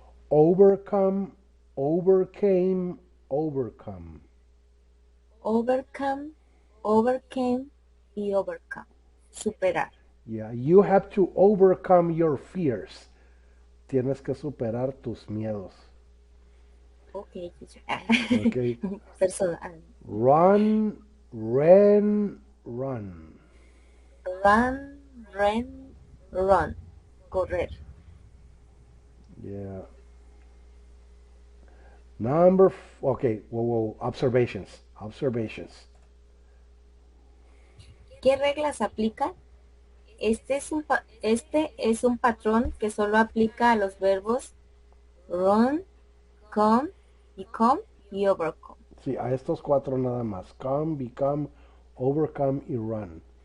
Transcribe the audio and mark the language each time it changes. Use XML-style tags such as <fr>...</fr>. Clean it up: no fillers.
<en>Overcome, overcame, overcome. Overcome, overcame y overcome. Superar. Yeah, you have to overcome your fears.</en> <es>Tienes que superar tus miedos.</es> <en>Ok, teacher. Ok. Personal. Run, ran, run. Run, ran, run. Correr. Yeah. Okay, whoa, observations. Observations.</en> <es>¿Qué reglas aplican? Este es un patrón que solo aplica a los verbos run, come y overcome. Sí, a estos 4 nada más.</es> <en>Come, become, overcome y run.</en>